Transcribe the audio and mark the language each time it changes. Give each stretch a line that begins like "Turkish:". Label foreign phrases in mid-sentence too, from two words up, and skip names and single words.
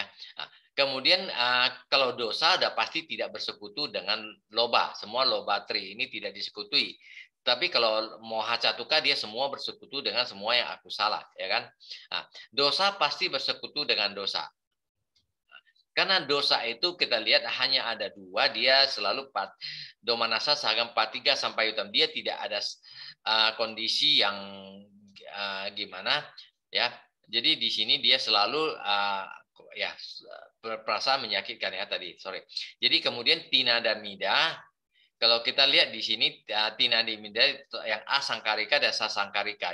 Indonesian: Nah, kemudian kalau dosa sudah pasti tidak bersekutu dengan loba. Semua
Pali: loba tri
Indonesian: ini tidak disekutui. Tapi kalau
Pali: moha catuka
Indonesian: dia semua bersekutu dengan semua yang aku salah, ya kan? Nah, dosa pasti bersekutu dengan dosa. Karena dosa itu kita lihat hanya ada dua, dia selalu
Pali: domanasa sagam patiga sampai yutam.
Indonesian: Dia tidak ada kondisi yang gimana, ya. Jadi di sini dia selalu ya perasaan menyakitkan ya tadi, sorry. Jadi kemudian tina dan mida, kalau kita lihat di sini tina dan mida yang asangkarika dan sasangkarika.